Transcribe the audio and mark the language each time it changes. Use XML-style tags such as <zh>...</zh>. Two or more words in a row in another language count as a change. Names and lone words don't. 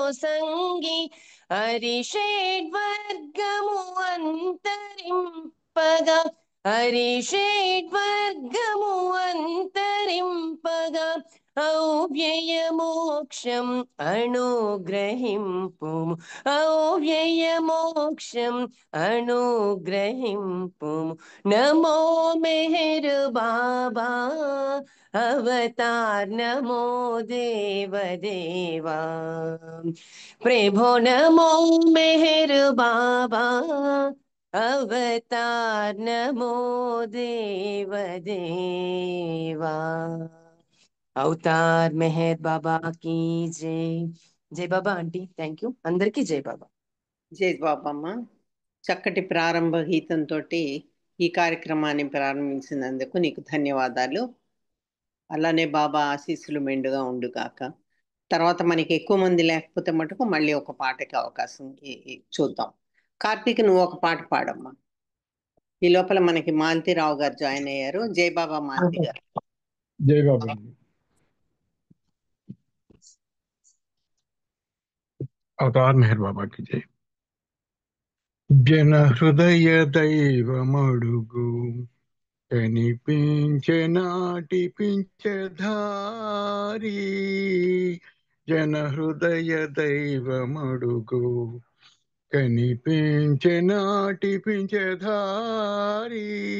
<te>సంగీ హరిషేడ్వర్గము అంతరింపగా, హరిషేడ్వర్గము అంతరింపగా అవ్యయమోక్షమ్ అనుగ్రహింపుమ్, అవ్యయమోక్షమ్ అనుగ్రహింపుమ్</te> <sa>नमो मेहर बाबा अवतार, नमो देव देवा प्रभो, नमो मेहर बाबा अवतार,</sa> <hi>नमो देव देवा అవతార్ మెహర్ బాబా की जय।</hi> <te>జై బాబా ఆంటీ,</te> <en>thank you</en> <te>అందరికీ జై బాబా। జై బాబమ్మ. చక్కటి ప్రారంభ గీతంతో ఈ కార్యక్రమాన్ని ప్రారంభించినందుకు నీకు ధన్యవాదాలు. అలానే బాబా ఆశీస్సులు మెండుగా ఉండుగాక. తర్వాత మనకి ఎక్కువ మంది లేకపోతే మటుకు మళ్ళీ ఒక పాటకి అవకాశం చూద్దాం. కార్తీక్, నువ్వు ఒక పాట పాడమ్మా. ఈ లోపల మనకి మాలతీరావు గారు జాయిన్ అయ్యారు. జై బాబా మాలతి గారు. జై బాబా। అవతార్ మెహర్ బాబా</te> <hi>की जय।</hi> <te>జన హృదయ దైవమడుగు కనిపించే నాటి పించధారి, జన హృదయ దైవమడుగు కనిపించే నాటి పించధారి,</te>